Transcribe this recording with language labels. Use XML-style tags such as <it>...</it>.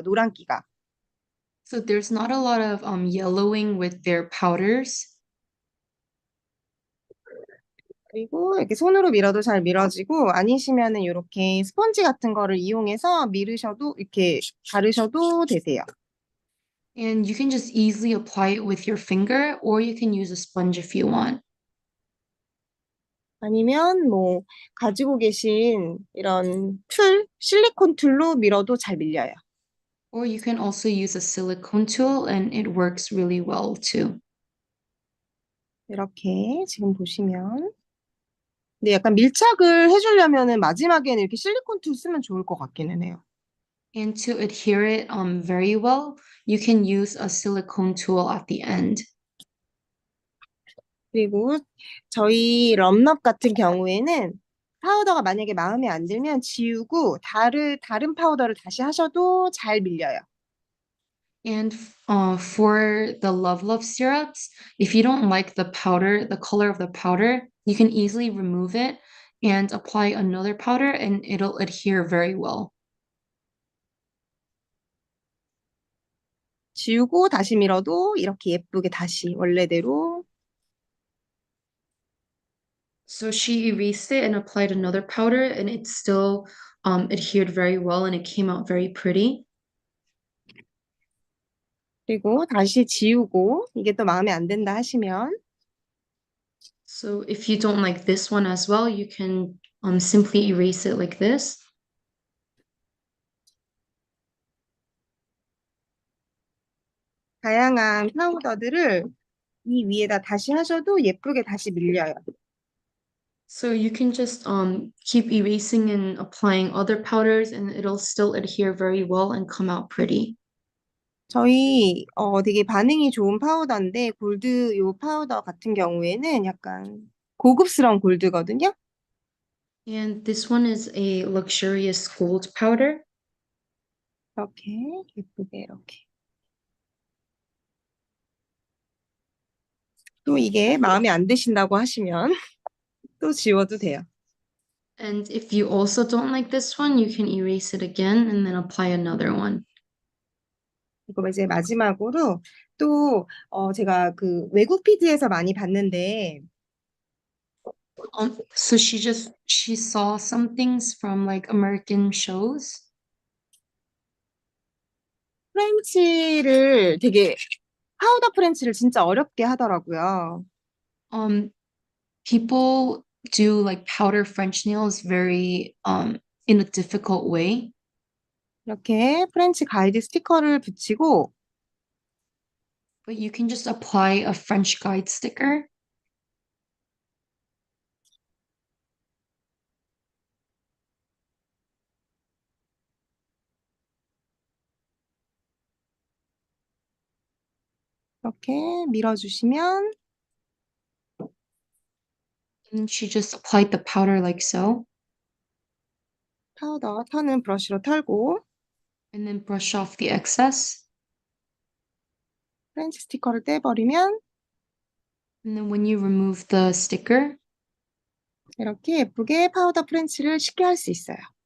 <ko>노란기가.</ko> <en>So there's not a lot of yellowing with their powders.</en> <ko>그리고 이렇게 손으로 밀어도 잘 밀어지고 아니시면은 이렇게 스펀지 같은 거를 이용해서 밀으셔도 이렇게 바르셔도 되세요.</ko> <en>And you can just easily apply it with your finger, or you can use a sponge if you want.</en> <ko>아니면 뭐 가지고 계신 이런 실리콘 툴로 밀어도 잘 밀려요.</ko> <en>Or you can also use a silicone tool and it works really well too.</en> <ko>이렇게 지금 보시면 근데 약간 밀착을 해주려면은 마지막에는 이렇게 실리콘 툴 쓰면 좋을 것 같기는 해요.</ko> <en>And to adhere it very well, you can use a silicone tool at the end.</en> <ko>그리고 저희 럼럽 같은 경우에는 파우더가 만약에 마음에 안 들면 지우고 다른 파우더를 다시 하셔도 잘 밀려요.</ko> <en>And for the Love Love syrups, if you don't like the powder, the color of the powder, you can easily remove it and apply another powder and it'll adhere very well.</en> <ko>지우고 다시 밀어도 이렇게 예쁘게 다시 원래대로.</ko> <en>So she erased it and applied another powder and it still adhered very well and it came out very pretty.</en> <ko>그리고 다시 지우고 이게 또 마음에 안 든다 하시면</ko> <en>So if you don't like this one as well, you can simply erase it like this.</en> <ko>다양한 파우더들을 이 위에다 다시 하셔도 예쁘게 다시 밀려요.</ko> <en>So you can just keep erasing and applying other powders and it'll still adhere very well and come out pretty.</en> <ko>저희 되게 반응이 좋은 파우더인데 골드 요 파우더 같은 경우에는 약간 고급스러운 골드거든요.</ko> <en>And this one is a luxurious gold powder.</en> <ko>이렇게 예쁘게 이렇게. 또 이게 마음에 안 드신다고 하시면 또 지워도 돼요.</ko> <en>And if you also don't like this one, you can erase it again and then apply another one.</en> <ko>그리고 이제 마지막으로 또 제가 그 외국 피드에서 많이 봤는데</ko> <en>So she saw some things from like American shows.</en> <ko>프렌치를 되게 파우더 프렌치를 진짜 어렵게 하더라고요.</ko> <en>Um, People do like powder French nails very in a difficult way.</en> <ko>이렇게 프렌치 가이드 스티커를 붙이고</ko> <en>But you can just apply a French guide sticker.</en> <ko>이렇게 밀어주시면</ko> <en>And she just applied the powder like so.</en> <ko>파우더 턴은 브러쉬로 털고</ko> <en>And then brush off the excess.</en> <ko>프렌치 스티커를 떼버리면</ko> <en>And then when you remove the sticker,</en> <ko>이렇게 예쁘게 파우더 프렌치를 쉽게 할 수 있어요.</ko>